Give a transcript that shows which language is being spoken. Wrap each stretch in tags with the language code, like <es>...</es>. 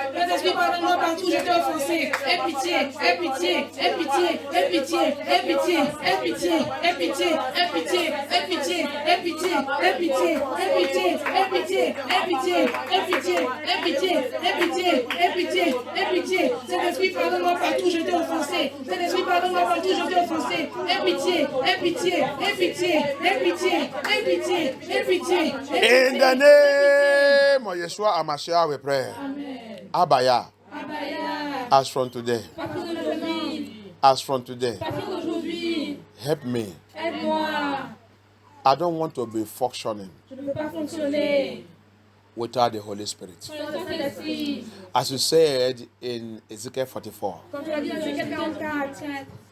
<fr>Saint-Esprit, pardonne-moi partout je t'ai offensé. Aie pitié, aie pitié, aie pitié, aie pitié, aie pitié, aie pitié, aie pitié, aie pitié, aie pitié, aie pitié, aie pitié, aie pitié, aie pitié, aie pitié, aie pitié, aie pitié, aie pitié, aie pitié, aie pitié. Saint-Esprit, pardonne-moi partout je t'ai offensé. Saint-Esprit, pardonne-moi partout je t'ai offensé. Aie pitié, aie pitié, aie pitié, aie pitié, aie pitié, aie pitié.</fr> <en>In the name of Yeshua HaMashiach we pray. Amen. Abaya, Abaya. as from today,</en> <fr>Partir d'aujourd'hui.</fr> <en>as from today,</en> <fr>Partir d'aujourd'hui.</fr> <en>help me.</en> <fr>Aide-moi.</fr> <en>I don't want to be functioning</en> <fr>Je ne peux pas fonctionner</fr> <en>without the Holy Spirit.</en> <fr>sans le Saint-Esprit.</fr> <en>As you said in Ezekiel 44,</en> <fr>Comme tu l'as dit dans Ézéchiel 44,</fr>